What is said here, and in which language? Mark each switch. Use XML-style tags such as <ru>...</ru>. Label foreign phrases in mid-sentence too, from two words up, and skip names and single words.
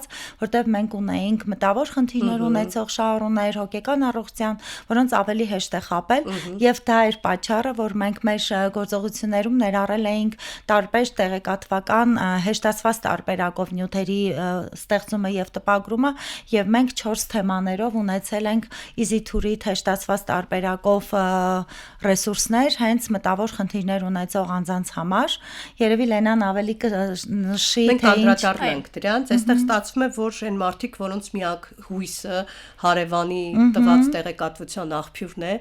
<hy>որտեղ մենք ունեինք մտավոր խնդիրներ ունեցող շահառուներ, հոգեկան առողջության, որոնց ավելի հեշտ է խաբել եւ դա էր պատճառը, որ մենք մեր գործողություններում ներառել էինք տարբեր տեղեկատվական հեշտացված տարբերակով նյութերի ստեղծումը եւ տպագրումը եւ մենք 4 թեմաներով ունեցել ենք</hy> <en>easy-to-read</en> <hy>հեշտացված տարբերակով ռեսուրսներ հենց մտավոր խնդիրներ ունեցող անձանց համար։ Երևի Լենան ավելի կնշի թե ինչ անդրադառնանք դրանց, այստեղ ստացվում է, որ այն մարդիկ, որոնց միակ հույսը հարևանի տված տեղեկատվության աղբյուրն է,</hy>